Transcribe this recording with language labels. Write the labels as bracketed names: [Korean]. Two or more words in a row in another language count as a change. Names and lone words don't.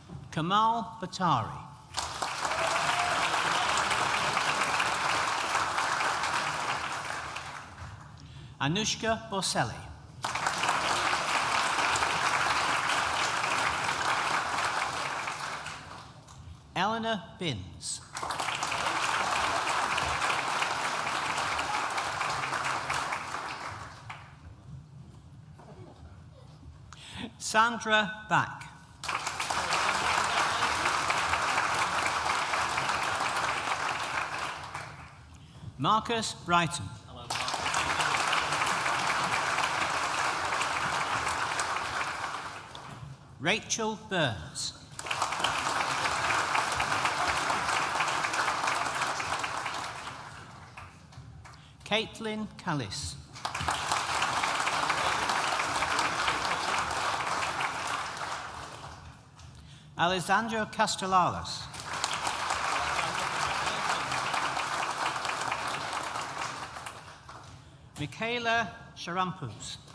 [English] Kamal Batari. Anushka Borselli. Eleanor Binns. Sandra Back. Marcus Brighton. Hello. Rachel Burns. Caitlin Callis. Alessandro Castellanos. Michaela Sharampus.